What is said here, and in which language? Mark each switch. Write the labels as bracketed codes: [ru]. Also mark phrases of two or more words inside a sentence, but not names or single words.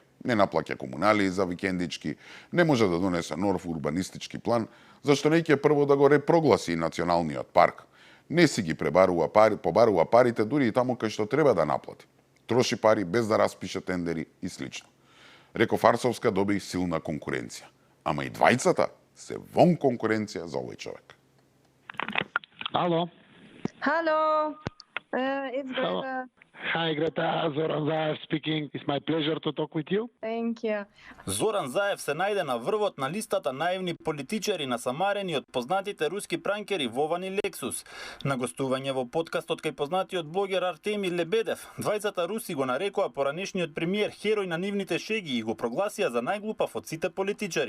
[mk] Не наплаќа комунали за викендички, не може да донесе нов урбанистички план, зашто не ќе прво да го репрогласи националниот парк. Не си ги побарува парите дури и таму кај што треба да наплати. Троши пари без да распише тендери и слично. Реков Арсовска доби силна конкуренција. Ама и двајцата се вон конкуренција за овој човек. Ало. [en] Hello, it's Greta. Hi, Greta. Zoran Zaev speaking. It's my pleasure to talk with you. Thank you. [mk] Зоран Заев се најде на врвот на листата наивни политичари насамарени од познатите руски пранкери Вован и Лексус. На гостување во подкастот кај познатиот блогер Артемий Лебедев, двајцата руси го нарекоа поранешниот премиер херој на нивните шеги и го прогласија за најглупав од сите политичари.